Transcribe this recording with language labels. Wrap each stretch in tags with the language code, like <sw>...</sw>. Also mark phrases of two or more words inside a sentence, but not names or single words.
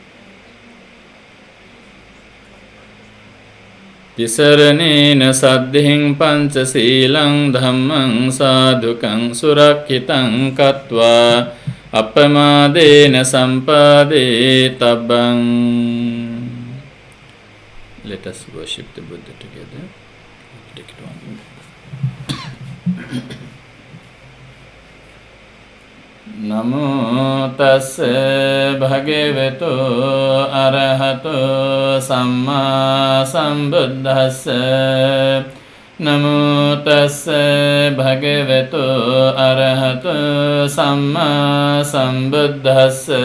<pi>Tisaranena saddhiṃ pañcasīlaṃ dhammam sādhukam surakhitam katva appamādena sampādetabbam.</pi> <en>Let us worship the Buddha together. Take it on.</en> <pi>Namo tassa bhagavato arahato samma sambuddhassa. Namo tassa bhagavato arahato samma sambuddhassa.</pi>